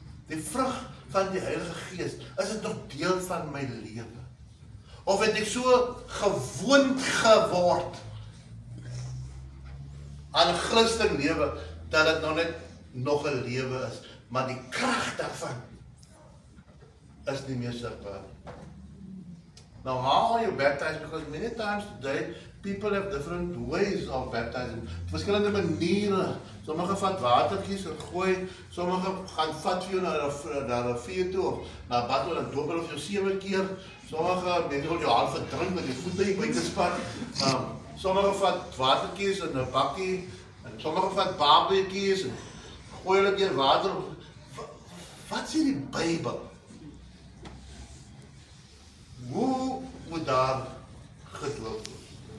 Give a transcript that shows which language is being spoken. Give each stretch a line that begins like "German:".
Afrikaans: Die vrug van die Heilige Gees, is dit nog deel van my lewe? Of het ek so gewoond geword aan 'n Christen lewe, dat dit nou net nog 'n lewe is, maar die krag daarvan is nie meer sigbaar.
English: Now, how are you baptized? Because many times today, people have different ways of baptizing.
Afrikaans: Verskillende maniere. Sommige vat watertjies en gooi, sommige gaan vat vir jou na 'n rivier toe, of na 'n bad, en doop hulle vir jou 7 keer. Sommige mense wil jou hand verdrink met die voete hier buite spat. Sommige vat watertjies in 'n bakkie, en sommige vat babetjies en gooi hulle deur water. Wat sê die Bybel? Hoe moet daar gedoop word?